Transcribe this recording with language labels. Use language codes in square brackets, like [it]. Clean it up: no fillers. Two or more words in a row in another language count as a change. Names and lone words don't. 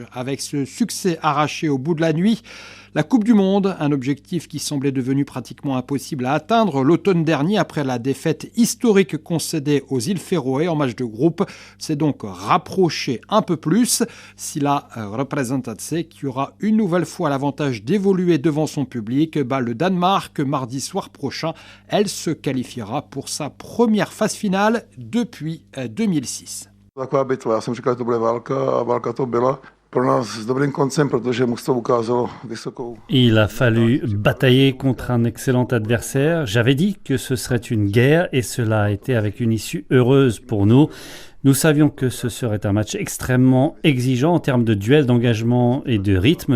[fr] Avec ce succès arraché au bout de la nuit, la Coupe du Monde, un objectif qui semblait devenu pratiquement impossible à atteindre l'automne dernier après la défaite historique concédée aux îles Féroé en match de groupe, s'est donc rapproché un peu plus. Si la Représentace, qui aura une nouvelle fois l'avantage d'évoluer devant son public, bat le Danemark mardi soir prochain, elle se qualifiera pour sa première phase finale depuis 2006. [cs] Taková bitva, já jsem říkal, že to bude válka a válka to byla. [fr] Il a fallu batailler contre un excellent adversaire. J'avais dit que ce serait une guerre et cela a été avec une issue heureuse pour nous. Nous savions que ce serait un match extrêmement exigeant en termes de duel, d'engagement et de rythme.